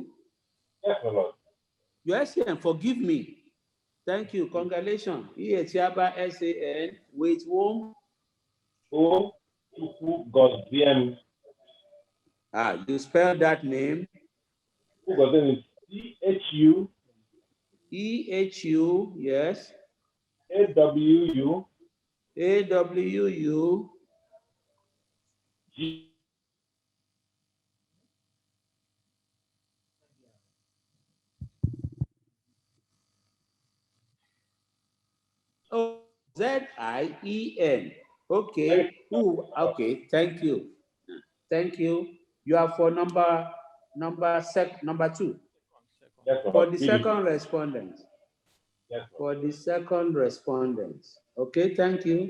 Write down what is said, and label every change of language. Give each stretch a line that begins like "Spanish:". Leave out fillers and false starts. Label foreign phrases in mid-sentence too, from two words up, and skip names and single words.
English: Yes, my lord. Your SAN, forgive me. Thank you. Congratulations. Etiaba SAN with whom? Who got DM? You spell that name. Who got them? E-H-U. E-H-U, yes. A-W-U. A-W-U. G. Oh, Z-I-E-N. Okay. Ooh, okay. Thank you. Thank you. You are for number two. Yes, for the second respondent. Yes, for the second respondent. Okay, thank you.